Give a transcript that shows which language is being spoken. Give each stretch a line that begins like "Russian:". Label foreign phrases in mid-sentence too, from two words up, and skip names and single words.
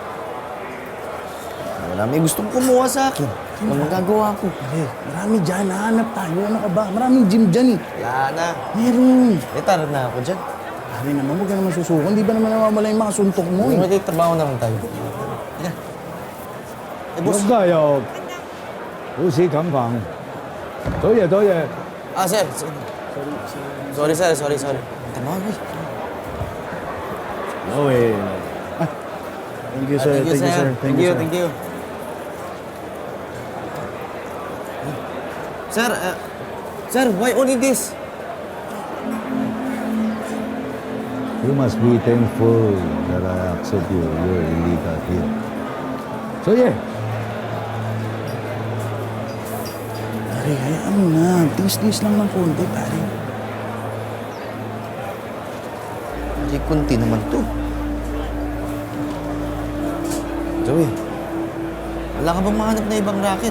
Filipino: Marami gustong kumuha sa akin. Ano magagawa ko? Pare, marami dyan. Nahanap tayo. Ano ka ba? Maraming gym dyan eh. Wala na. Meron. Tara na ako dyan. Pare naman, huwag ka naman susukan. Di ba naman nawawala yung mga suntok mo eh? Magtatrabaho na lang tayo. Eh, boss.
Cantonese: 家又好似咁講，多嘢。
Filipino: Ah, sir. Sorry. Tama, boy.
English: No way. Thank you, sir. Thank you, sir. Thank you. Sir, why only this? You must be thankful that I accept you. You're illegal here. So yeah,
Filipino: Pare, hayaan mo na. Tiis-tiis lang ng konti, pare. Hindi kunti naman to. Joey, wala ka bang mahanap na ibang racket?